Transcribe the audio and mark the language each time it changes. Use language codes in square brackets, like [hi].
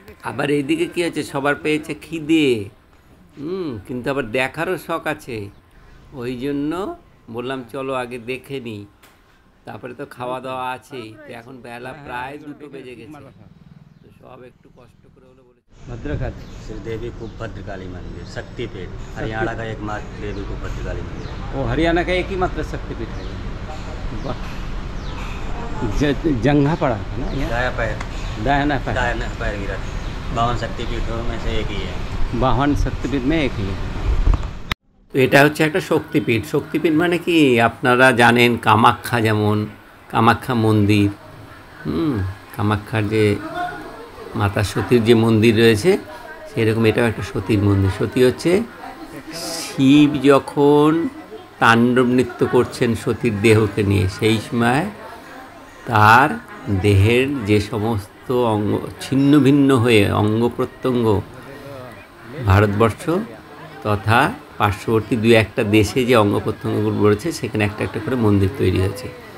[bn] আবার এইদিকে কী আছে, সবার পেয়েছে খিদে, কিন্তু আবার দেখারও শখ আছে, ওই জন্য বললাম চলো আগে দেখে নিই, তারপরে তো খাওয়া দাওয়া আছেই। তো এখন বেলা প্রায় 2 বেজে গেছে, তো সব একটু কষ্ট করে হলো বলে। ভদ্রকাল [hi] श्री देवी खूब भद्रकाली मंदिर शक्तिपीठ, हरियाणा का एकमात्र देवी खूब भद्रकाली मंदिर। वो हरियाणा का एक ही मात्र शक्तिपीठ है। वाह, जंघा पड़ा था ना यहाँ, दाया पैर दाहिना पैर, दाया पैर गिरा, 52 शक्तिपीठों में से एक ही है। 52 शक्तिपीठ में एक ही है। [bn] তো এটা হচ্ছে একটা শক্তিপীঠ। শক্তিপীঠ মানে কি, আপনারা জানেন কামাখ্যা, যেমন কামাখ্যা মন্দির, কামাখ্যার যে মাতা সতীর যে মন্দির রয়েছে, সেরকম এটাও একটা সতীর মন্দির। সতী হচ্ছে শিব যখন তাণ্ডব নৃত্য করছেন সতীর দেহকে নিয়ে, সেই সময় তার দেহের যে সমস্ত অঙ্গ ছিন্ন ভিন্ন হয়ে অঙ্গ প্রত্যঙ্গ ভারতবর্ষ তথা পার্শ্ববর্তী 2-1টা দেশে যে অঙ্গ প্রত্যঙ্গগুলো রয়েছে, সেখানে একটা একটা করে মন্দির তৈরি হয়েছে।